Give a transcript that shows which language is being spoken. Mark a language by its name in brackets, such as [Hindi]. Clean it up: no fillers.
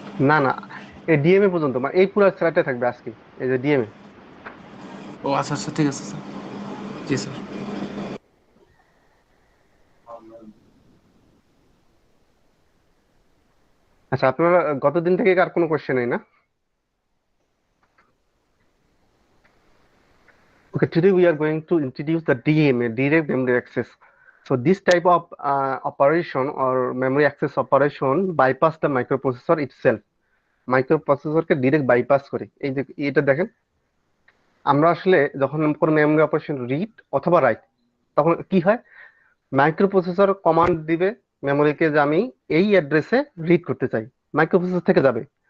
[Bangla] না না, এই ডিএমএ পর্যন্ত, মানে এই পুরো স্লাইডটা থাকবে আজকে, এই যে ডিএমএ। ও আচ্ছা আচ্ছা ঠিক আছে স্যার। জি স্যার। আচ্ছা আপনারা গতদিন থেকে আর কোনো কোশ্চেন নেই না? [English] Okay, today we are going to introduce the DMA, Direct Memory Access. So this type of operation or memory access operation bypass the microprocessor itself. [Bangla] মাইক্রোপ্রসেসরকে direct bypass করে। এই যে এটা দেখেন, আমরা আসলে যখন কোনো মেমরি অপারেশন রিড অথবা রাইট, তখন কি হয়, মাইক্রোপ্রসেসর কমান্ড দিবে মেমোরিকে যে আমি এই অ্যাড্রেসে রিড করতে চাই, মাইক্রোপ্রসেসর থেকে যাবে।